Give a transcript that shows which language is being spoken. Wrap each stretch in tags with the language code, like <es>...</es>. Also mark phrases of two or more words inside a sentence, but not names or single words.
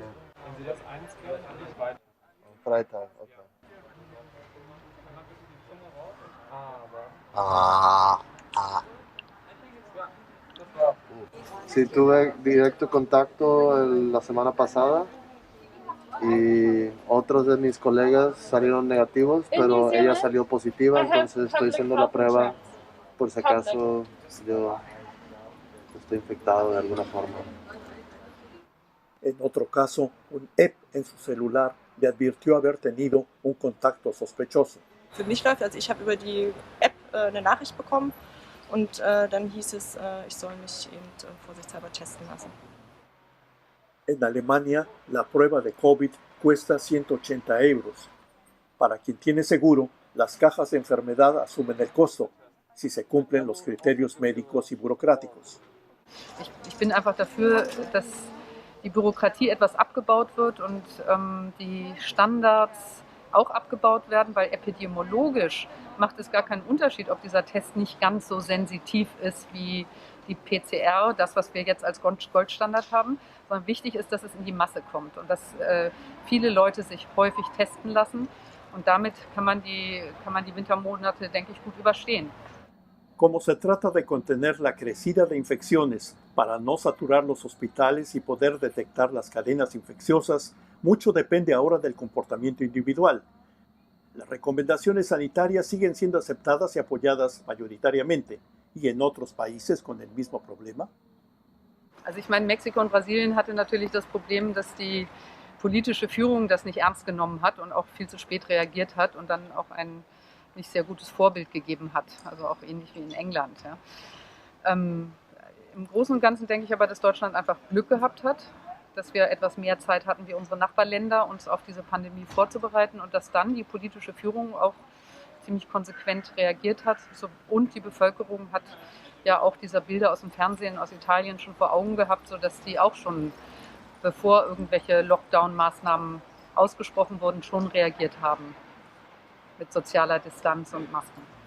<es>Sí, tuve directo contacto la semana pasada y otros de mis colegas salieron negativos, pero ella salió positiva, entonces estoy haciendo la prueba por si acaso yo estoy infectado de alguna forma. En otro caso, un App en su celular le advirtió haber tenido un contacto sospechoso.</es> <de>Für mich läuft, also ich habe über die App eine Nachricht bekommen und dann hieß es, ich soll mich eben vorsichtshalber testen lassen.</de> <es>En Alemania, la prueba de COVID cuesta 180 euros. Para quien tiene seguro, las cajas de enfermedad asumen el costo, si se cumplen los criterios médicos y burocráticos.</es> <de>Ich bin einfach dafür, dass die Bürokratie etwas abgebaut wird und die Standards auch abgebaut werden, weil epidemiologisch macht es gar keinen Unterschied, ob dieser Test nicht ganz so sensitiv ist wie die PCR, das, was wir jetzt als Goldstandard haben, sondern wichtig ist, dass es in die Masse kommt und dass viele Leute sich häufig testen lassen und damit kann man die Wintermonate, denke ich, gut überstehen.</de> <es>Como se trata de contener la crecida de infecciones para no saturar los hospitales y poder detectar las cadenas infecciosas, mucho depende ahora del comportamiento individual. Las recomendaciones sanitarias siguen siendo aceptadas y apoyadas mayoritariamente. ¿Y en otros países con el mismo problema?</es> <de>Also ich meine, Mexiko und Brasilien hatte natürlich das Problem, dass die politische Führung das nicht ernst genommen hat und auch viel zu spät reagiert hat und dann auch ein nicht sehr gutes Vorbild gegeben hat, also auch ähnlich wie in England. Ja. Im Großen und Ganzen denke ich aber, dass Deutschland einfach Glück gehabt hat, dass wir etwas mehr Zeit hatten wie unsere Nachbarländer, uns auf diese Pandemie vorzubereiten und dass dann die politische Führung auch ziemlich konsequent reagiert hat und die Bevölkerung hat ja auch diese Bilder aus dem Fernsehen aus Italien schon vor Augen gehabt, sodass die auch schon, bevor irgendwelche Lockdown-Maßnahmen ausgesprochen wurden, schon reagiert haben mit sozialer Distanz und Masken.</de>